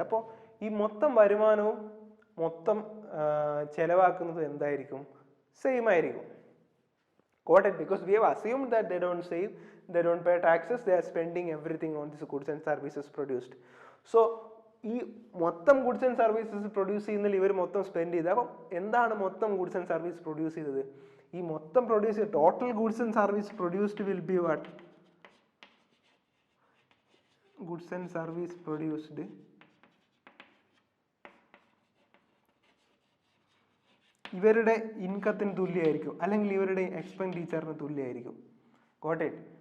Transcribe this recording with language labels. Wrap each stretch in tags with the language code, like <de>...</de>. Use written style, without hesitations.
<ml>അപ്പോൾ ഈ മൊത്തം വരുമാനവും മൊത്തം ചെലവാക്കുന്നതും എന്തായിരിക്കും? സെയിം ആയിരിക്കും.</ml> <en>Got it? Because we have assumed that they don't save, they don't pay taxes, they are spending everything on these goods and services produced.</en> <ml>So ഈ മൊത്തം ഗുഡ്സ് ആൻഡ് സർവീസസ് പ്രൊഡ്യൂസ് ചെയ്യുന്നതിൽ ഇവർ മൊത്തം സ്പെൻഡ് ചെയ്ത്, അപ്പം എന്താണ് മൊത്തം ഗുഡ്സ് ആൻഡ് സർവീസ് പ്രൊഡ്യൂസ് ചെയ്തത്? ഈ മൊത്തം</ml> <en>Total goods and service produced will be what?</en> <ml>Goods and service produced ഇവരുടെ ഇൻകത്തിന് തുല്യമായിരിക്കും, അല്ലെങ്കിൽ ഇവരുടെ എക്സ്പെൻഡിച്ചറിന് തുല്യമായിരിക്കും.</ml> <en>Got it?</en>